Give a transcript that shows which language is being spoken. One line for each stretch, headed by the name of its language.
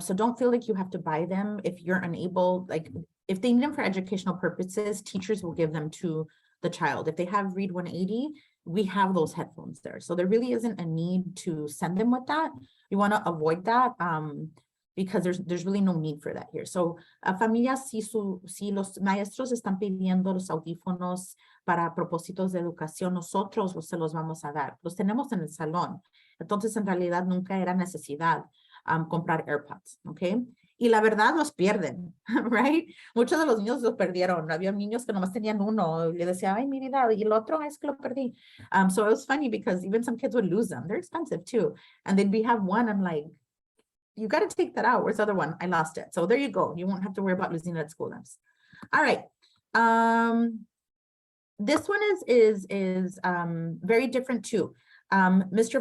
English: So don't feel like you have to buy them if you're unable, like if they need them for educational purposes, teachers will give them to the child. If they have Read 180, we have those headphones there. So there really isn't a need to send them with that. You want to avoid that because there's really no need for that here.
Spanish: So familias, si los maestros están pidiendo los audífonos para propósitos de educación, nosotros se los vamos a dar. Los tenemos en el salón. Entonces, en realidad, nunca era necesidad comprar AirPods, ¿ok? Y la verdad los pierden, right? Muchos de los niños los perdieron. Había niños que nomás tenían uno. Y le decía, ay, mi vida, y el otro es que lo perdí.
English: So it was funny because even some kids would lose them. They're expensive too. And then we have one, I'm like, you got to take that out. Where's the other one? I lost it. So there you go. You won't have to worry about losing it at school. All right. This one is very different too. Mr.